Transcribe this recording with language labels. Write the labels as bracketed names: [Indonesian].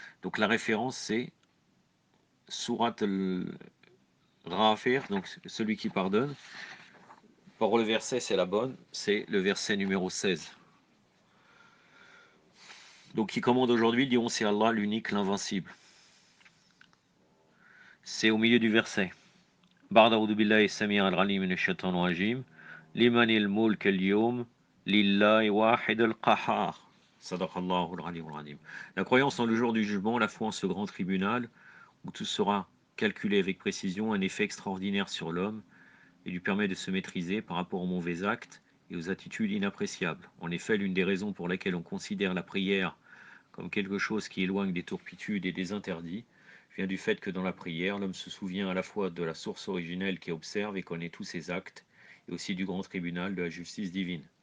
[French] Donc, la référence, c'est Surat al-Ghafir, donc celui qui pardonne. Pour le verset, c'est la bonne, c'est le verset numéro 16. Donc, qui commande aujourd'hui, diront c'est Allah, l'unique, l'invincible. C'est au milieu du verset. [Arabic] بعد أعوذ بالله السميع العليم من الشيطان الرجيم لمن الملك اليوم لله واحد القهار صدق الله العلي العظيم. [French] La croyance en le jour du jugement, la foi en ce grand tribunal où tout sera calculé avec précision, un effet extraordinaire sur l'homme et lui permet de se maîtriser par rapport aux mauvais actes et aux attitudes inappréciables. En effet, l'une des raisons pour lesquelles on considère la prière comme quelque chose qui éloigne des turpitudes et des interdits vient du fait que dans la prière, l'homme se souvient à la fois de la source originelle qui observe et connaît tous ses actes, et aussi du grand tribunal de la justice divine.